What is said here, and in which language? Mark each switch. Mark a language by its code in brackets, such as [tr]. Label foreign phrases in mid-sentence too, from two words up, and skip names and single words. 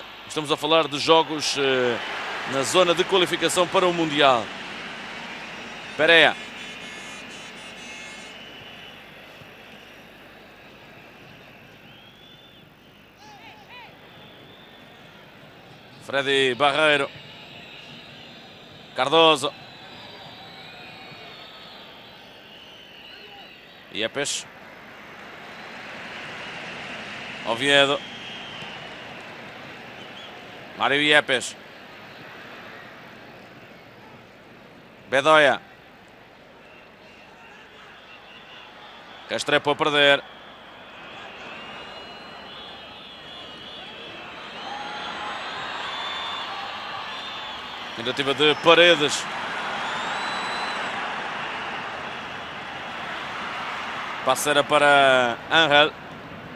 [pt] Estamos a falar de jogos na zona de qualificação para o Mundial. Pereira. Freddy Barreiro. Cardoso. Yepes. Oviedo. Mário Yepes. Bedoya. Restrepo a perder. Tentativa de Paredes. Passera para Ángel.